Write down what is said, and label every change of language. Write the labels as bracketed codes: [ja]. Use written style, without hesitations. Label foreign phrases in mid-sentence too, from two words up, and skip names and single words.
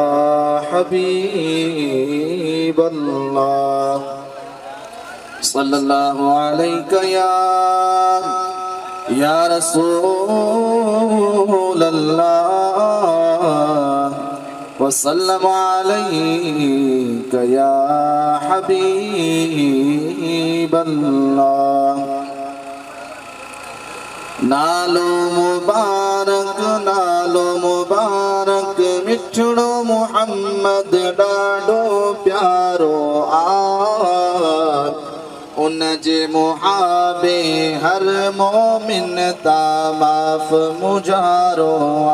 [ar] حبيب الله صلى الله عليك يا رسول الله وسلم عليك يا حبيب الله. [sd] नालो मुबारक मिठड़ो मुहम्मद ॾाढो प्यारो आ उन जे मुहाबे हर मोमिन ता माफ़ मुजारो आ।